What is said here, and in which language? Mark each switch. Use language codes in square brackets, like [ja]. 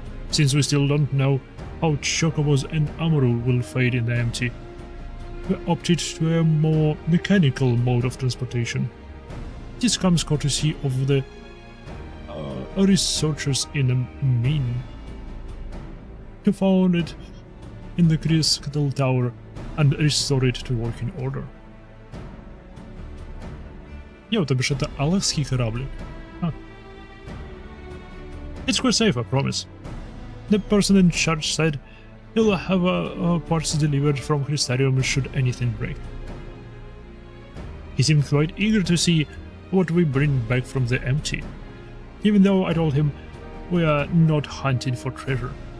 [en] Since we still don't know how Chocobos and Amaru will fade in the empty, we opted to a more mechanical mode of transportation. This comes courtesy of the researchers in Maine, who found it in the crystal tower and restored it to working order. Yo, [ru] то бишь это алахский кораблик. [en] It's quite safe, I promise. The person in charge said he'll have parts delivered from Crystarium should anything break. He seemed quite eager to see what we bring back from the empty, even though I told him we are not hunting for treasure.